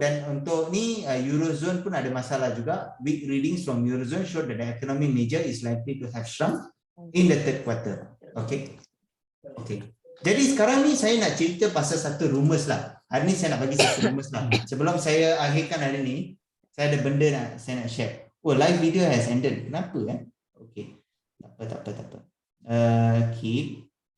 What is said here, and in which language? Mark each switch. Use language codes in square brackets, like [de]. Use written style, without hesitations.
[ms] Dan untuk ni Eurozone pun ada masalah juga. [en] Big readings from Eurozone show that the economy major is likely to have shrunk in the third quarter. Okay. [ms] Jadi sekarang ni saya nak cerita pasal satu rumus lah. Hari ni saya nak bagi satu rumus lah. Sebelum saya akhirkan hari ni, saya ada benda saya nak share. [en] Oh, live video has ended. [ms] Kenapa [en] Okay. [ms] Tak apa. [en] Keep.